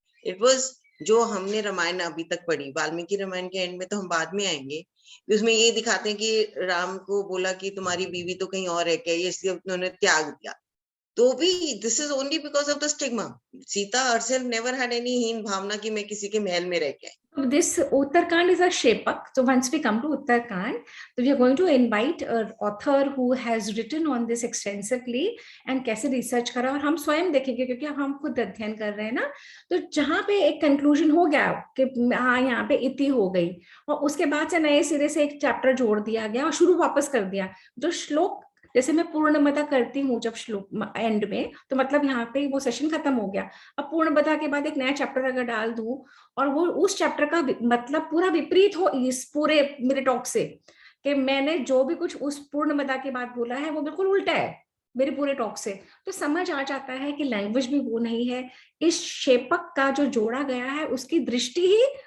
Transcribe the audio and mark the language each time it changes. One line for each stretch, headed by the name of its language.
English: it was,
Hindi: जो हमने रामायण अभी तक पढ़ी, वाल्मीकि रामायण के एंड में तो हम बाद में आएंगे, उसमें ये दिखाते हैं कि राम को बोला कि तुम्हारी बीवी तो कहीं और है क्या, इसलिए उन्होंने त्याग दिया। तो भी
English: This is only because of the stigma.
Hindi: Sita
English: herself never had any
Hindi: हीन भावना कि मैं किसी के महल में रह के आई।
English: This Uttarkand is a shepak. So once we come to Uttarkand, so we are going to invite an author who has written on this extensively and
Hindi: कैसे research करा, और हम स्वयं देखेंगे क्योंकि हम खुद अध्ययन कर रहे हैं ना। तो जहाँ पे एक कंक्लूजन हो गया कि हाँ यहाँ पे इति हो गई, और उसके बाद से नए सिरे से एक चैप्टर जोड़ दिया गया और शुरू वापस कर दिया। जो श्लोक, जैसे मैं पूर्णमता करती हूँ जब श्लोक एंड में, तो मतलब यहाँ पे वो सेशन खत्म हो गया। अब पूर्णमता के बाद एक नया चैप्टर अगर डाल दूं और वो उस चैप्टर का मतलब पूरा विपरीत हो इस पूरे मेरे टॉक से, कि मैंने जो भी कुछ उस पूर्णमता के बाद बोला है वो बिल्कुल उल्टा है मेरे पूरे टॉक से, तो समझ आ जाता है कि लैंग्वेज भी वो नहीं है। इस शेपक का जो जोड़ा गया है उसकी दृष्टि ही